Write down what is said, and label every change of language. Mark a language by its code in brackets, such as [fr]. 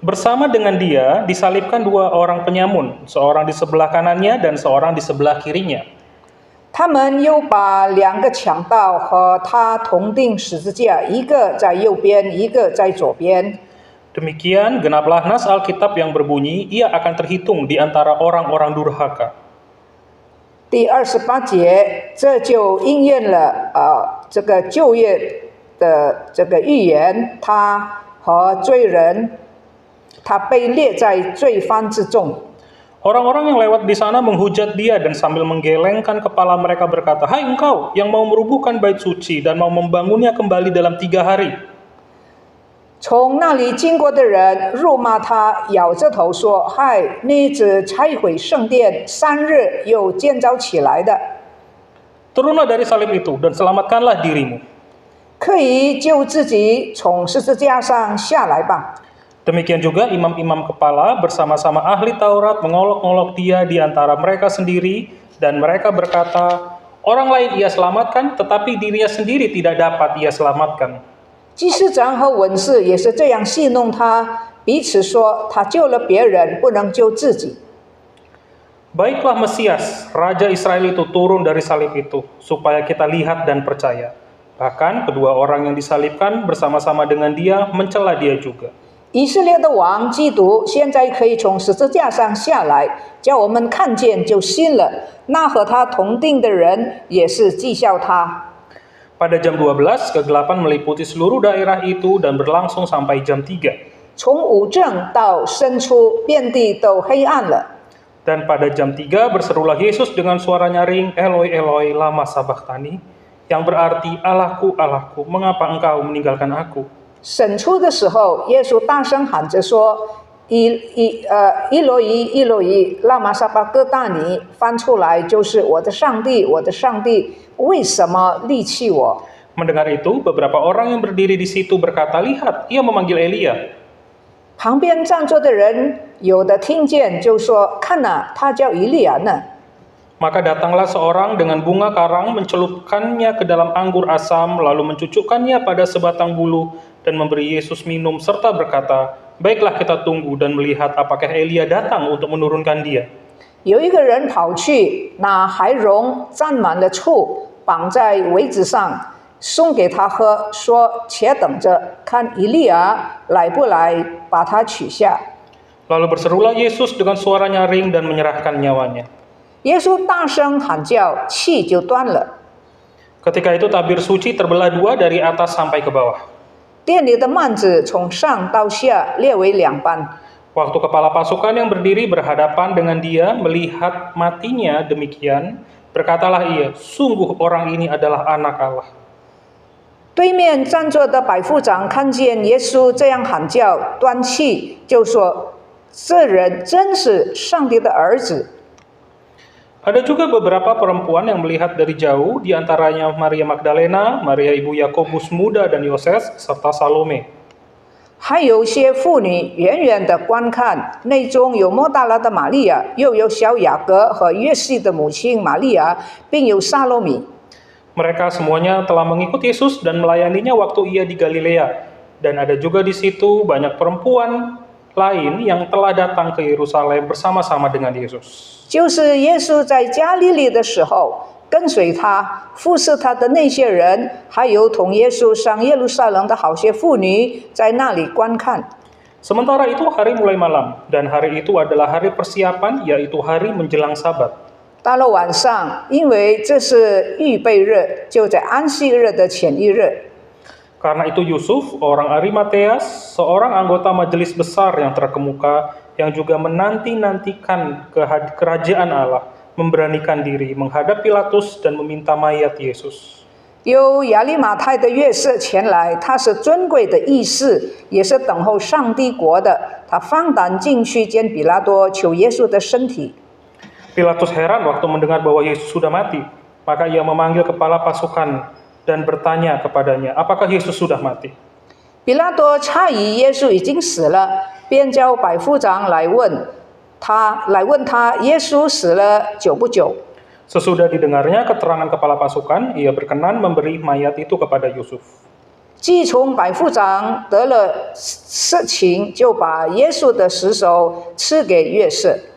[id] Bersama dengan dia disalibkan 2 orang penyamun, seorang di sebelah kanannya dan seorang di sebelah kirinya. [zh] 他们又把2个强盗和他同钉十字架，一个在右边，一个在左边。 [id] Demikian genaplah nas Alkitab yang berbunyi, ia akan terhitung di antara orang-orang durhaka. [zh] 第28节，这就应验了这个旧约的这个预言，他和罪人，他被列在罪犯之中。 [id] Orang-orang yang lewat di sana menghujat dia dan sambil menggelengkan kepala mereka berkata, "Hai engkau yang mau merubuhkan bait suci dan mau membangunnya kembali dalam 3 hari." [zh] 从那里经过的人辱骂他，咬着头说：“嗨，你只拆毁圣殿3日又建造起来的， [id] Turunlah dari salib itu dan selamatkanlah dirimu. [zh] 可以救自己从十字架上下来吧。” [id] Demikian juga imam-imam kepala bersama-sama ahli Taurat mengolok-olok dia di antara mereka sendiri dan mereka berkata, orang lain ia selamatkan tetapi dirinya sendiri tidak dapat ia selamatkan. [zh] 祭司长和文士也是这样戏弄他，彼此说他救了别人，不能救自己。 [id] Baiklah Mesias, Raja Israel itu turun dari salib itu, supaya kita lihat dan percaya. Bahkan kedua orang yang disalibkan bersama-sama dengan dia mencela dia juga. [zh] 以色列的王基督现在可以从十字架上下来，叫我们看见就信了。那和他同定的人也是讥笑他。 [id] Pada jam 12, kegelapan meliputi seluruh daerah itu dan berlangsung sampai jam 3. [zh] 从五正到申初，遍地都黑暗了。 [id] Dan pada jam 3 berserulah Yesus dengan suara nyaring, [arc] Eloi, Eloi, lama sabachthani, [id] yang berarti, Allahku, Allahku, mengapa engkau meninggalkan aku? [zh] 审初的时候，耶稣大声喊着说：“伊罗伊，伊罗伊，拉玛撒巴哥大尼。” 翻出来就是我的上帝，我的上帝，为什么离弃我？ [id] Mendengar itu, beberapa orang yang berdiri di situ berkata, lihat, ia memanggil Elia. [zh] 旁边站着的人有的听见就说：“看哪，他叫以利亚呢。” [id] Maka datanglah seorang dengan bunga karang, mencelupkannya ke dalam anggur asam, lalu mencucukkannya pada sebatang bulu, dan memberi Yesus minum, serta berkata, baiklah kita tunggu dan melihat apakah Elia datang untuk menurunkan dia. [zh] 有一个人跑去拿海茸蘸满了醋，绑在苇子上，送给他喝，说：“且等着，看以利亚来不来，把他取下。” [id] Lalu berserulah Yesus dengan suara nyaring dan menyerahkan nyawanya. [zh] 耶稣大声喊叫，气就断了。 [id] Ketika itu tabir suci terbelah 2 dari atas sampai ke bawah. [zh] 殿里的幔子从上到下裂为2半。 [id] Waktu kepala pasukan yang berdiri berhadapan dengan dia melihat matinya demikian, berkatalah ia, sungguh orang ini adalah anak Allah. [zh] 对面站着的百夫长看见耶稣这样喊叫，断气，就说：“这人真是上帝的儿子。” [id] Ada juga beberapa perempuan yang melihat dari jauh, di antaranya Maria Magdalena, Maria ibu Yakobus muda dan Yoses, serta Salome. [zh] 还有些妇女远远的观看，内中有莫大拉的玛利亚，又有小雅各和约西的母亲玛利亚，并有撒罗米。 [id] Mereka semuanya telah mengikut Yesus dan melayaninya waktu ia di Galilea. Dan ada juga di situ banyak perempuan lain yang telah datang ke Yerusalem bersama-sama dengan Yesus. [zh] 就是耶稣在加利利的时候，跟随他、服侍他的那些人，还有同耶稣上耶路撒冷的好些妇女，在那里观看。 [id] Sementara itu hari mulai malam, dan hari itu adalah hari persiapan, yaitu hari menjelang Sabat. [zh] 到了晚上，因为这是预备日，就在安息日的前一日。 [id] Karena itu Yusuf, orang Arimateas, seorang anggota majelis besar yang terkemuka, yang juga menanti-nantikan kerajaan Allah, memberanikan diri menghadap Pilatus dan meminta mayat Yesus. [zh] 有亚利马太的约瑟前来，他是尊贵的义士，也是等候上帝国的。他放胆进去见比拉多，求耶稣的身体。 [id] Pilatus heran waktu mendengar bahwa Yesus sudah mati, maka ia memanggil kepala pasukan dan bertanya kepadanya, apakah Yesus sudah mati? [zh] 比拉多诧异耶稣已经死了，便叫百夫长来问他耶稣死了久不久。 [id] Sesudah didengarnya keterangan kepala pasukan, ia berkenan memberi mayat itu kepada Yusuf. [zh] 既从百夫长得了实情，就把耶稣的尸首赐给约瑟。